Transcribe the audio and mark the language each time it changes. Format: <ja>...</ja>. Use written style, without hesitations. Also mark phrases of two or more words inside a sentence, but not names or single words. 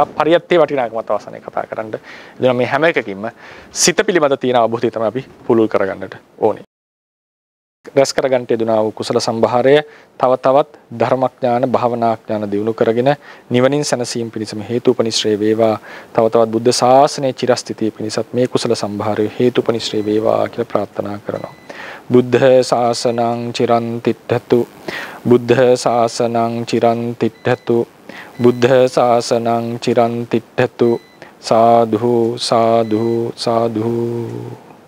<si>පරියත්තේ වටිනාකමත් අවසානයේ කතා කරන්න. එදින මේ හැම එකකින්ම සිත පිළිබඳ තියෙන අවබෝධය තමයි අපි පුළුල් කරගන්නට ඕනේ. රැස් කරගන්නට යෙදුනා වූ කුසල සම්භාරය තව තවත් ධර්මඥාන භාවනාඥාන දියුණු කරගෙන නිවනින් සැනසීම පිණිසම හේතුපනිශ්‍රේ වේවා. තව තවත් බුද්ධ ශාසනයේ චිරස්ථිතිය පිණිසත් මේ කුසල සම්භාරය හේතුපනිශ්‍රේ වේවා කියලා ප්‍රාර්ථනා කරනවා.</si> <pi>බුද්ධ ශාසනං චිරන් තිට්ඨතු, බුද්ධ ශාසනං චිරන් තිට්ඨතු, බුද්ධ ශාසනං චිරන් තිට්ඨතු සාදු සාදු සාදු</pi>